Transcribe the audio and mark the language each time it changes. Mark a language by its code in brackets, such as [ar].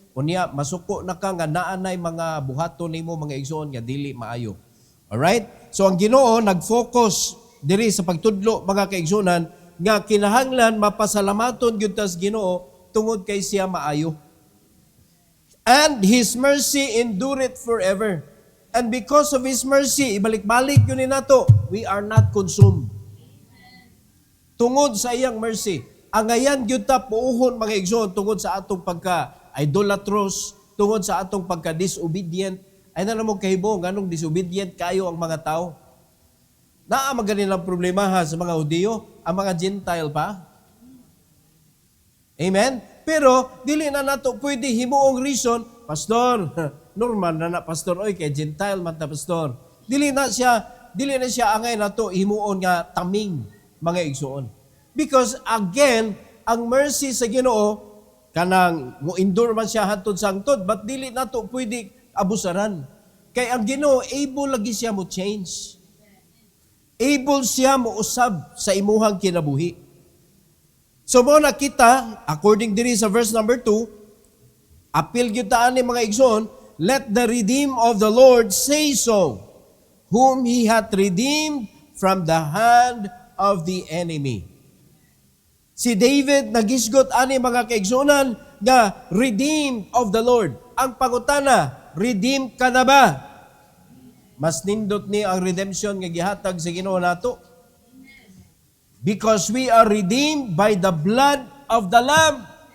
[ceb] Unya masuko na ka nga naanay mga buhaton nimo mga igsoon nga dili maayo. Alright? So ang Ginoo nag-focus diri sa pagtudlo mga kaigsunan nga kinahanglan mapasalamaton gyud tas Ginoo tungod kay siya maayo. [en] And His mercy endureth forever. And because of His mercy, [ceb] ibalik-balik yun nato, [en] we are not consumed. [ceb] Tungod sa iyang mercy, angayan gyud ta puuhon mga igsoon tungod sa atong pagka-idolatros, tungod sa atong pagka-disobedient. Ay na namang kahibong, anong disobedient kayo ang mga tao? Naa magaling problema ha sa mga Hudiyo, ang mga Gentile pa. Amen? Pero, dili na nato pwede himuong reason, Pastor, normal na Pastor, oy, kay Gentile man ta, Pastor. Dili na siya angay nato himuon nga taming mga igsuon. Because, again, ang mercy sa Ginoo, kanang mo-endure man siya hantod sa hangtod, but dili nato pwede abusaran. Kay ang Ginoo, able lagi siya mo change. Able siya mo usab sa imuhang kinabuhi. So mo nakita, according diri sa verse number 2, apil gyud taan ni mga igsoon, [en] let the redeemed of the Lord say so, whom He hath redeemed from the hand of the enemy. [ceb] Si David nagisgot ani mga kaigsunan nga redeemed of the Lord. Ang pangutana, redeemed ka na ba? Mas nindot ni ang redemption nga gihatag sa Ginoo nato. [en] Because we are redeemed by the blood of the Lamb.